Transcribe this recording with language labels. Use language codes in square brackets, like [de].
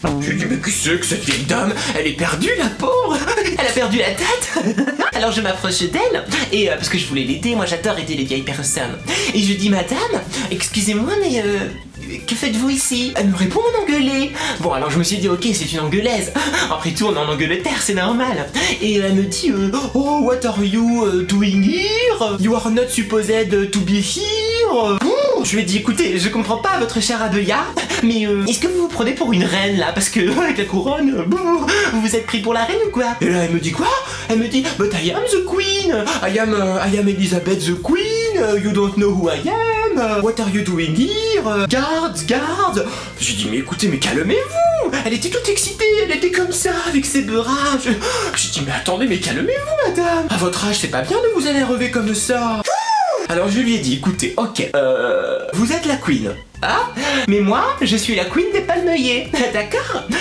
[fr] Je dis mais qu'est-ce que cette vieille dame? Elle est perdue la pauvre. Elle a perdu la tête. Alors je m'approche d'elle et parce que je voulais l'aider, moi j'adore aider les vieilles personnes. Et je dis madame, excusez-moi mais que faites-vous ici? Elle me répond en anglais. Bon alors je me suis dit ok c'est une anglaise. Après tout on est en Angleterre, c'est normal. Et elle me dit [en] oh what are you doing here? You are not supposed to be here. [fr] Je lui ai dit écoutez je comprends pas votre charabia, mais est-ce que vous vous prenez pour une reine là? Parce que avec la couronne, vous vous êtes pris pour la reine ou quoi? Et là elle me dit quoi? Elle me dit [en] but I am the queen, I am Elizabeth the queen, you don't know who I am, what are you doing here? Guards. [fr] J'ai dit mais écoutez mais calmez-vous. Elle était toute excitée, elle était comme ça avec ses bras. J'ai dit mais attendez mais calmez-vous madame. À votre âge c'est pas bien de vous énerver comme ça. Alors je lui ai dit, écoutez, ok, vous êtes la queen. Ah, mais moi, je suis la queen des palmeuillers, d'accord?